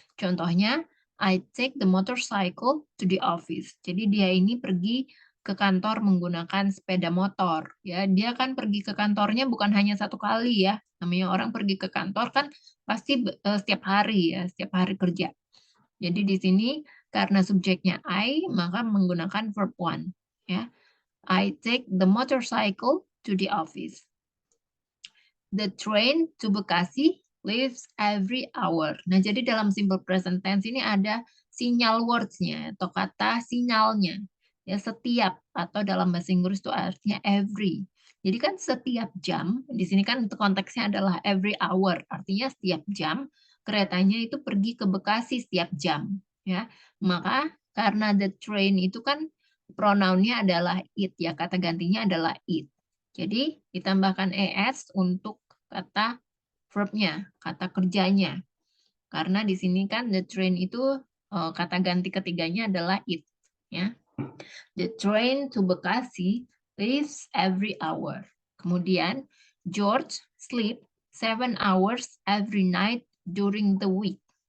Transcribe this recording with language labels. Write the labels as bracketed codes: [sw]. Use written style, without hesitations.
[id] Contohnya, [en] I take the motorcycle to the office. [id] Jadi dia ini pergi ke kantor menggunakan sepeda motor. Ya, dia kan pergi ke kantornya bukan hanya satu kali ya. Namanya orang pergi ke kantor kan pasti setiap hari ya, setiap hari kerja. Jadi di sini karena subjeknya I, maka menggunakan verb one. Ya. [en] I take the motorcycle to the office. The train to Bekasi leaves every hour. [id] Nah, jadi dalam simple present tense ini ada sinyal words-nya atau kata sinyalnya. Ya, setiap atau dalam bahasa Inggris itu artinya every. Jadi kan setiap jam, di sini kan konteksnya adalah every hour, artinya setiap jam keretanya itu pergi ke Bekasi setiap jam, ya. Maka karena the train itu kan pronounnya adalah it ya, kata gantinya adalah it. Jadi ditambahkan es untuk kata verbnya, kata kerjanya. Karena di sini kan the train itu kata ganti ketiganya adalah it, ya. [en] The train to Bekasi leaves every hour. [id] Kemudian [en] George sleep 7 hours every night during the week.